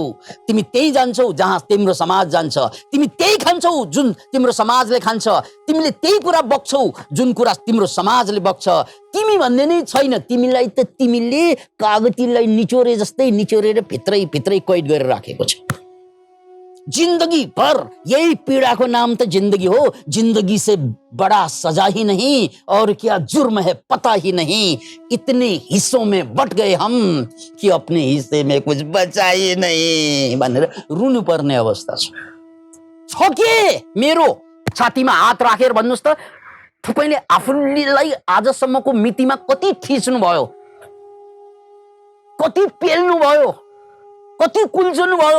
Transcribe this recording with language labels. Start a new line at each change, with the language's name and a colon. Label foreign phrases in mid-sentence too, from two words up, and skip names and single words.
Nepali: तिमी त्यही जान्छौ जहाँ तिम्रो समाज जान्छ, तिमी त्यही खान्छौ जुन तिम्रो समाजले खान्छ, तिमीले त्यही कुरा बक्छौ जुन कुरा तिम्रो समाजले बक्छ। तिमी भन्ने नै छैन। तिमीलाई त तिमीले कागतीलाई निचोरे जस्तै निचोरेर भित्रै भित्रै कैद गरेर राखेको छ।
Hindi: जिंदगी भर यही पीड़ा को नाम तो जिंदगी हो। जिंदगी से बड़ा सजा ही नहीं और क्या जुर्म है पता ही नहीं। इतने हिस्सों में बट गए हम कि अपने हिस्से में कुछ बचा ही नहीं
Nepali: भनेर रुनु पर्ने अवस्था छ के? मेरो छातीमा हात राखेर भन्नुस् त, तपाईले आफूलाई आजसम्मको मितिमा कति थिच्नु भयो, कति पेल्नु भयो, कति कुल्चनु भयो।